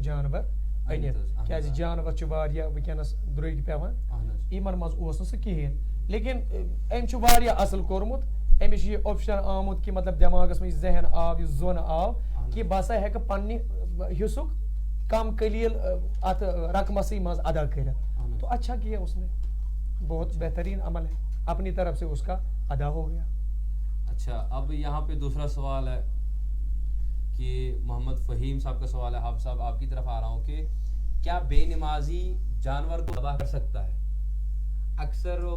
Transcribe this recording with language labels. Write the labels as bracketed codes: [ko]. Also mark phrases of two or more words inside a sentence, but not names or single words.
[ks] جانور أنِتھ کیازِ جانور چھِ واریاہ وٕنکیٚنس درٛوٚگۍ پیٚوان یمن منٛز اوس نہٕ سُہ کِہیٖنۍ لیکن أمۍ چھُ واریاہ اصل کوٚرمُت أمِس چھُ یہِ آپشن آمُت کہ مطلب دٮ۪ماغس منٛز ذہن آو یہِ زوٚن آو کہ بہٕ ہسا ہیٚکہٕ پننہِ حصُک کم قلیل ات رقمسٕے منٛز ادا کٔرِتھ [ur] تو اچھا کیا اس نے بہت بہترین عمل ہے اپنی طرف سے اس کا ادا ہو گیا اچھا اب یہاں پہ دوسرا سوال ہے کہ محمد فہیم صاحب کا سوال ہے حافظ صاحب آپ کی طرف آ رہا ہوں کہ کیا بے نمازی جانور کو ذبح کر سکتا ہے اکثر و